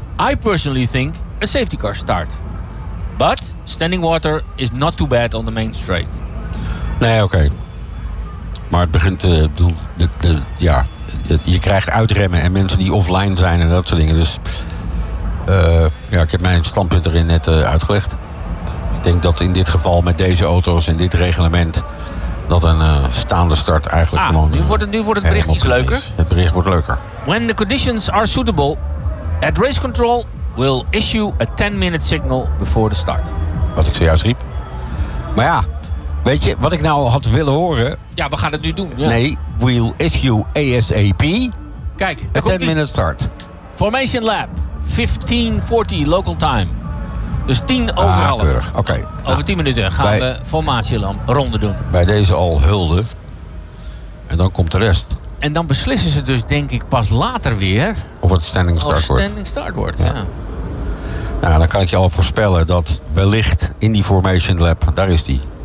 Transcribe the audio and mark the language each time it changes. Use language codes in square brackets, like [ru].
[en] I personally think a safety car start. But standing water is not too bad on the main straight. [nl] Nee, oké. Okay. Maar het begint te doen. Ja, je krijgt uitremmen en mensen die offline zijn en dat soort dingen. Dus ja, ik heb mijn standpunt erin net uitgelegd. Ik denk dat in dit geval met deze auto's en dit reglement dat een staande start eigenlijk gewoon. Nu wordt het bericht iets leuker. Het bericht wordt leuker. [en] When the conditions are suitable, at race control will issue a 10-minute signal before the start. [nl] Wat ik zojuist riep. Maar ja, weet je, wat ik nou had willen horen. Ja, we gaan het nu doen. Ja. [en] Nee, we'll issue ASAP. [nl] Kijk, [en] a 10-minute start. Formation lap, 15:40 local time. [nl] Dus 10:50. Keurig, oké. Okay. Over 10 minuten gaan we formatielamp ronde doen. Bij deze al hulde. En dan komt de rest. En dan beslissen ze dus, denk ik, pas later weer... Of het standing start wordt. Ja. Nou, dan kan ik je al voorspellen dat wellicht in die Formation Lab... Daar is die.